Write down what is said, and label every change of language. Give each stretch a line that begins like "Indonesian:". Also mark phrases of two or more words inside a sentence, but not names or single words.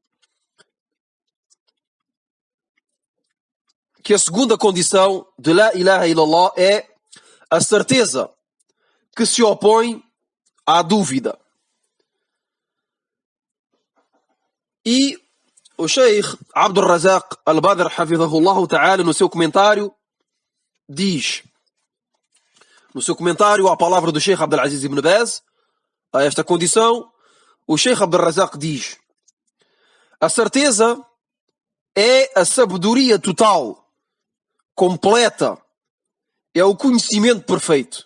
Portuguese: que a segunda condição de
Arabic: لا إله إلا الله
Portuguese: é a certeza que se opõe à dúvida. E o Sheikh Abdul Razak Al-Badr
Arabic: حفظه الله تعالى
Portuguese: no seu comentário diz, no seu comentário à palavra do Sheikh Abdul Aziz Ibn Baz, a esta condição, o Sheikh Abdul Razak diz: a certeza é a sabedoria total, completa, é o conhecimento perfeito.